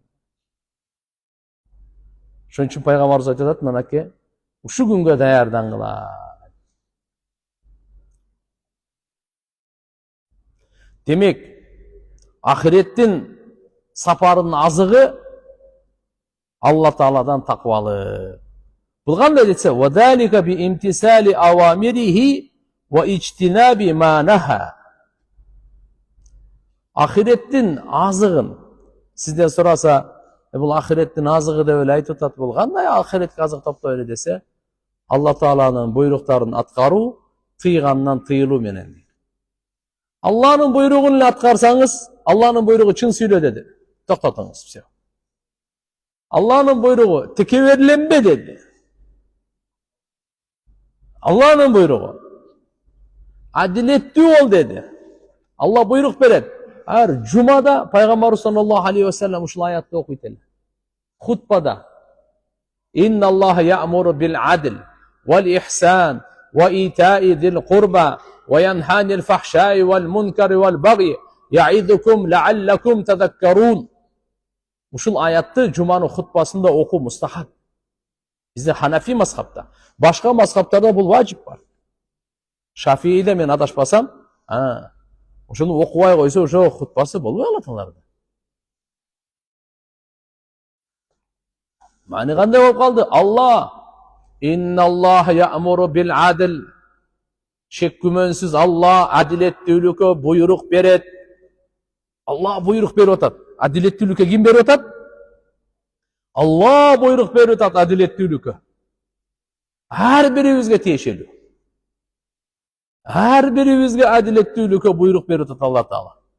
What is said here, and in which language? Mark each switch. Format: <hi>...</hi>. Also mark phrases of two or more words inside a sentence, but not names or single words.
<ky>Ошон үчүн пайгамбарыбыз айтат, мынакей ушу күнгө даярдангыла. Демек, ахиреттин сапарынын азыгы Алла Тааладан таквалы.</ky> <ar>Бул кандай десе, "وذلك بامتثال أوامره واجتناب ما نهى".</ar> <ky>Ахиреттин азыгын сизден сураса, бул ахиреттин азыгы деп эле айтып атат, бул кандай ахиретке азык топтой эле десе, Алла Тааланын буйруктарын аткаруу, тыйгандан тыйылуу менен. Алланын буйругун эле аткарсаңыз, Алланын буйругу чын сүйлө деди. Токтотуңуз, все. Алланын буйругу текеберленбе деди. Алланын буйругу адилеттүү бол деди. Алла буйрук берет. Ар жумада пайгамбар</ky> <ar>صلى الله عليه وسلم</ar> <ky>ушул аятты окуйт эле.</ky> <ar>Хутбада "إن الله يأمر بالعدل والإحسان وإيتاء ذي القربى وينهى عن الفحشاء والمنكر والبغي يعظكم لعلكم تذكرون".</ar> <ky>Ушул аятты жуманын хутбасында окуу мустахаб. Бизде Ханафи мазхабта, башка мазхабтарда бул важип бар. Шафииде мен адашпасам, ошону окубай койсо, ошо хутбасы болбой калат аларда. Мани кандай болуп калды? Алла,</ky> <ar>"إن الله يأمر بالعدل".</ar> <ky>Шек күмөнсүз Алла адилеттүүлүккө буйрук берет. Алла буйрук берип атат. Адилеттүүлүккө ким берип атат? Алла буйрук берип атат адилеттүүлүккө. Ар бирибизге тиешелүү. Ар бирибизге адилеттүүлүккө буйрук берип атат Алла Таала.</ky>